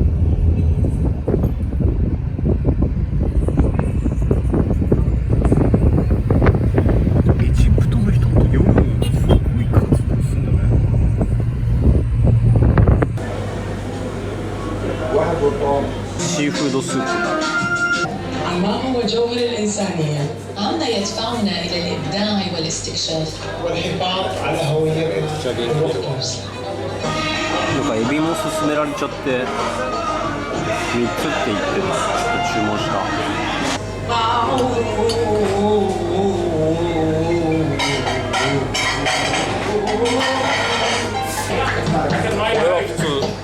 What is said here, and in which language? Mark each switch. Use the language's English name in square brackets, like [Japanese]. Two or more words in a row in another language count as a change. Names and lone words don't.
[Japanese] エジプトの人って夜にすごい活動するんだね。シーフードスープ。 [Arabic] ما هو جوهر الإنسانية عمنا يدفعنا إلى الإبداع والاستكشاف والحفاظ على هوية الفكر. [Japanese] なんかエビも勧められちゃって3つって言ってちょっと注文した。これは普通。